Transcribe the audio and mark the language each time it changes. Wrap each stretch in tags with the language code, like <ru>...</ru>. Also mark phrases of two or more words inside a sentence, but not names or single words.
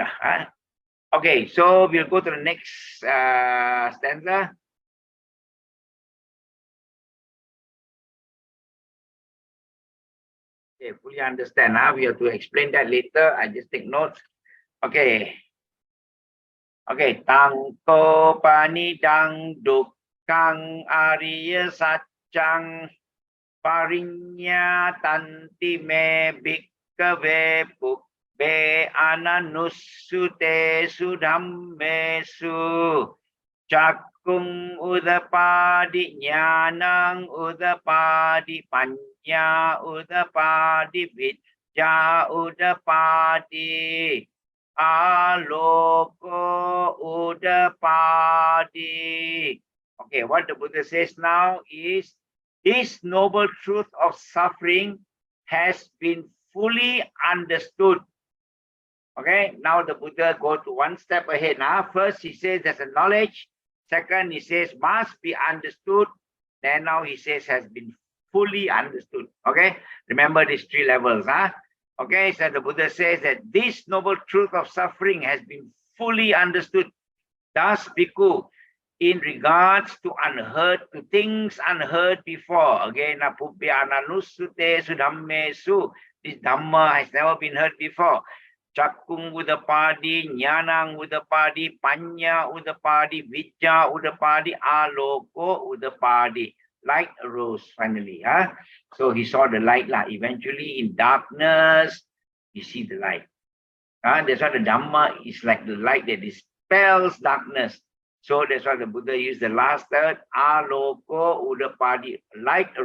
<en>Okay, so we'll go to the next stanza. Okay, fully understand. We have to explain that later. I just take notes. Okay.</en> <pi>Okay, tangko panidang dukkang ariya satchang parinya tanti me bhikkave be ananusute sudhammesu cakung udapadi nyanang udapadi panya udapadi vidya udapadi aloko udapadi.</pi> <en>Okay, what the Buddha says now is this noble truth of suffering has been fully understood. Okay, now the Buddha go to one step ahead. First he says there's a knowledge. Second, he says must be understood. Then now he says has been fully understood. Okay, remember these three levels. Okay, so the Buddha says that this noble truth of suffering has been fully understood. Thus, bhikkhu, in regards to things unheard before. Again,</en> <pi>pubbya ananusute sudhammesu.</pi> <en>This Dhamma has never been heard before.</en> <pi>Cakung udapadi, Jnanang udapadi, Panya udapadi, Vidya udapadi, Aloko udapadi.</pi> <en>Light arose finally. So he saw the light. Eventually in darkness, you see the light. That's why the Dhamma is like the light that dispels darkness. So that's why the Buddha used the last word,</en> <pi>Aloko udapadi.</pi>